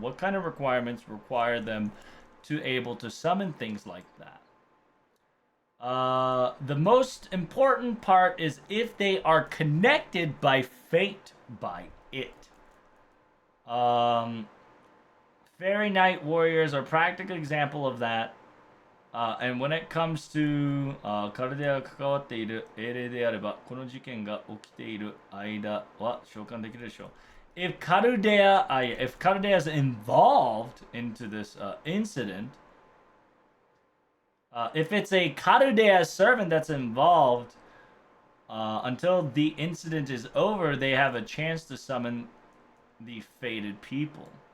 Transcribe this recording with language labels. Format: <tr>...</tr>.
<en>What kind of requirements require them to able to summon things like that? The most important part is if they are connected by fate by it. Um, Fairy Knight Warriors are a practical example of that. And when it comes to</en> <ja>カルデアが関わっている英霊であれば、この事件が起きている間は召喚できるでしょう。</ja> <en>If Caldea is involved into this incident, if it's a Caldea servant that's involved, until the incident is over, they have a chance to summon the fated people.</en>